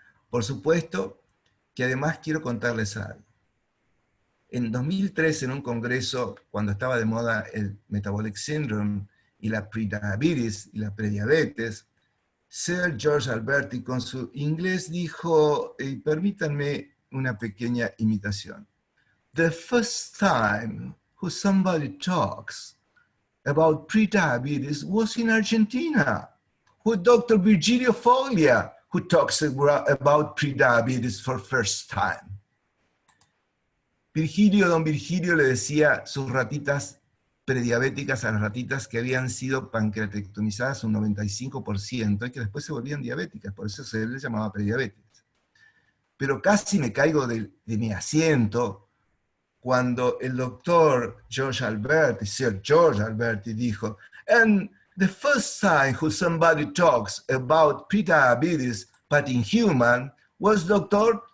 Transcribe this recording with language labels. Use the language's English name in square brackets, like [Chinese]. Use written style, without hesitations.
[Spanish] Por supuesto que además quiero contarles algo. En 2003, en un congreso, cuando estaba de moda el Metabolic Syndrome y la prediabetes y la prediabetes, Sir George Alberti con su inglés dijo, y permítanme una pequeña imitación: [English] "The first time who somebody talks about prediabetes was in Argentina, with Dr. Virgilio Foglia, who talks about prediabetes for first time." [Spanish] Don Virgilio le decía sus ratitas prediabéticas a las ratitas que habían sido pancreatectomizadas un 95% y que después se volvían diabéticas, por eso se les llamaba prediabetes. Pero casi me caigo de mi asiento cuando el doctor George Alberti, Sir George Alberti, dijo, [English] "And the first time who somebody talks about prediabetes, but in human, was Dr.